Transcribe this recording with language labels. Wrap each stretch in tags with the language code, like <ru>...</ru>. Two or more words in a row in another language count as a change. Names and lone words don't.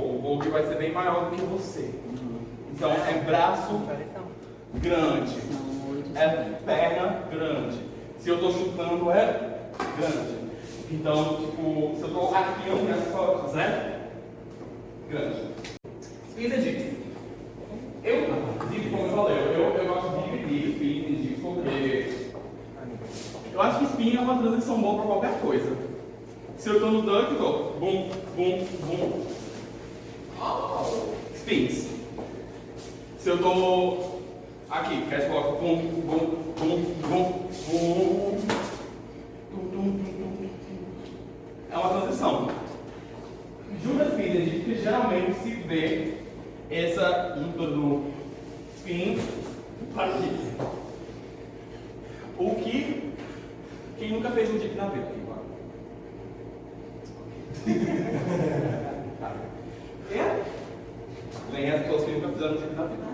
<pt>O voo vai ser bem maior do que você. Então é braço grande, é perna grande. Se eu estou chutando, é grande. Então, tipo, se eu estou arqueando as costas, grande.</pt> <en>Spins and dips.</en> <pt>Como eu falei, eu gosto de dividir spins e dips porque eu acho que spin é uma transição boa para qualquer coisa. Se eu estou no duck, eu estou bum, bum, bum. Spins. Se eu estou aqui, catwalk, bum, bum, bum, bum, bum. É uma transição. geralmente se vê essa junta do spin para o dip. O que... Quem nunca fez um dip na vida? Vem as pessoas que nunca fizeram um dip na vida.</pt>